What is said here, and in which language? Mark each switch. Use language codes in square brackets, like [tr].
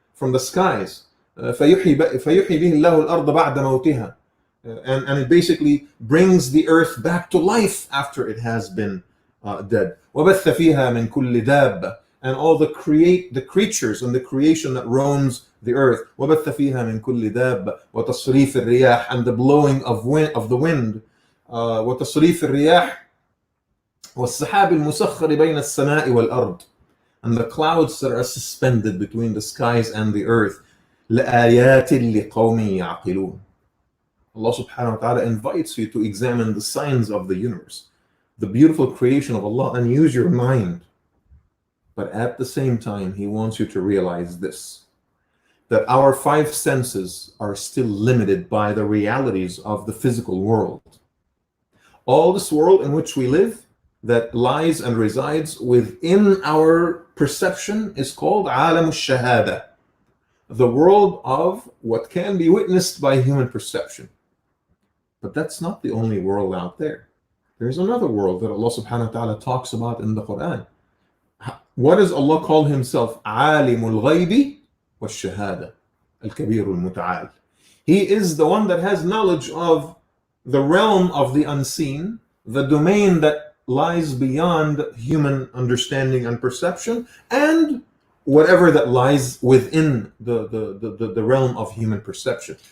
[ar] فَيُحْيِي بِهِ اللَّهُ الْأَرْضَ بَعْدَ مَوْتِهَا, [en] and it basically brings the earth back to life after it has been dead. [ar] وَبَثَّ فِيهَا مِن كُلِّ دَابَّةٍ, [en] and all the creatures and the creation that roams the earth. [ar] وَبَثَّ فِيهَا مِن كُلِّ دَابَّةٍ وَتَصْرِيفِ الرِّيَاحِ, [en] and the blowing of the wind. [ar] وَتَصْرِيفِ الرِّيَاحِ وَالسَّحَابِ الْمُسَخَّرِ بَيْنَ السَّمَاءِ وَالْأَرْضِ, [en] and the clouds that are suspended between the skies and the earth. [ar] لَآيَاتٍ لِقَوْمٍ يَعْقِلُونَ. [en] Allah subhanahu wa ta'ala invites you to examine the signs of the universe, the beautiful creation of Allah, and use your mind. But at the same time, He wants you to realize this, that our five senses are still limited by the realities of the physical world. All this world in which we live, that lies and resides within our perception, is called عالم الشهادة, the world of what can be witnessed by human perception. But that's not the only world out there. There's another world that Allah subhanahu wa ta'ala talks about in the Quran. What does Allah call Himself? [ar] عالم الغيب والشهادة الكبير المتعال. [en] He is the one that has knowledge of the realm of the unseen, the domain that lies beyond human understanding and perception, and whatever that lies within the realm of human perception.